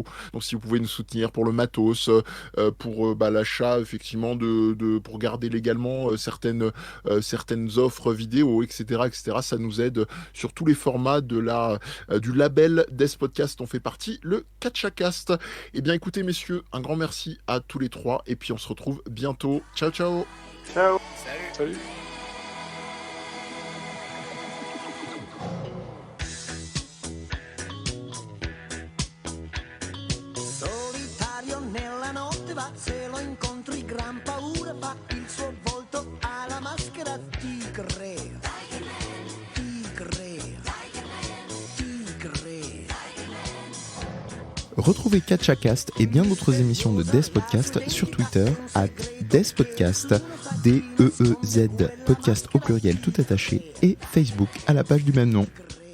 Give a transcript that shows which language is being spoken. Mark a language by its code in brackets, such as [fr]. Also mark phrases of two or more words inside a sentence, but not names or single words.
[fr] Donc si vous pouvez nous soutenir pour le matos, pour l'achat, effectivement, pour garder légalement certaines offres vidéo, etc., ça nous aide sur tous les formats du label Des Podcasts. On fait partie, le Catchacast. Eh bien, écoutez, messieurs, un grand merci à tous les trois. Et puis, on se retrouve bientôt. [it] Ciao, ciao. Ciao. [fr] Salut. [it] Solitario nella notte va, se lo incontri gran paura fa, il suo volto ha la maschera tigre. [fr] Retrouvez Catchacast et bien d'autres émissions de Des Podcasts sur Twitter @DesPodcast, DEEZ, podcast au pluriel tout attaché, et Facebook à la page du même nom.